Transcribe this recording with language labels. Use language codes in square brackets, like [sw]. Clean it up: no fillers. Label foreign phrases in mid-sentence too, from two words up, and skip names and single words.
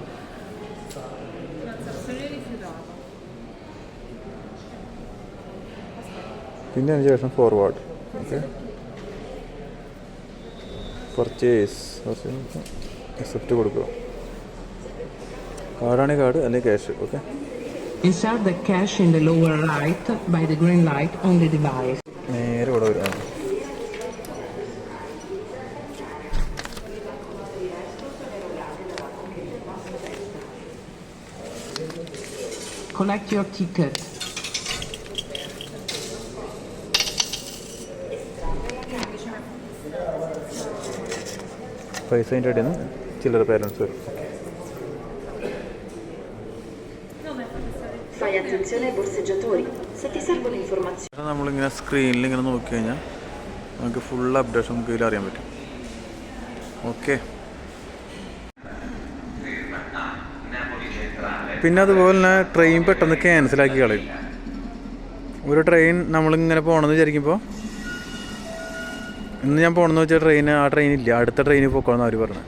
[ml] പിന്നെ അതിന് ശേഷം ഫോർവേഡ്. ഓക്കെ, [en] purchase accept [ml] കൊടുക്കുക. കാർഡാണെങ്കിൽ കാർഡ് അല്ലെങ്കിൽ ക്യാഷ്. ഓക്കെ, [en] Insert the cash in the lower right by the green light on the device. [ml] നേരെ ഇവിടെ വരാം. [en] Collect your ticket. [ml] പൈസ അതിൻ്റെ ഇടയിൽ നിന്ന് ചില്ലറ ബാലൻസ് വരും. [it] Fai attenzione ai borseggiatori. Se ti servono informazioni. [ml] നമ്മളിങ്ങനെ സ്ക്രീനിൽ ഇങ്ങനെ നോക്കി കഴിഞ്ഞാൽ നമുക്ക് [en] full updation [ml] നമുക്ക് ഇതിൽ അറിയാൻ പറ്റും. ഓക്കെ, പിന്നെ അതുപോലെ തന്നെ ട്രെയിൻ പെട്ടെന്ന് ക്യാൻസലാക്കി കളയും. ഒരു ട്രെയിൻ നമ്മളിങ്ങനെ പോകണമെന്ന് വിചാരിക്കുമ്പോൾ ഇന്ന് ഞാൻ പോകണമെന്ന് വെച്ചാൽ ആ ട്രെയിൻ ഇല്ല, അടുത്ത ട്രെയിനിൽ പോക്കോളെന്ന് അവർ പറഞ്ഞത്.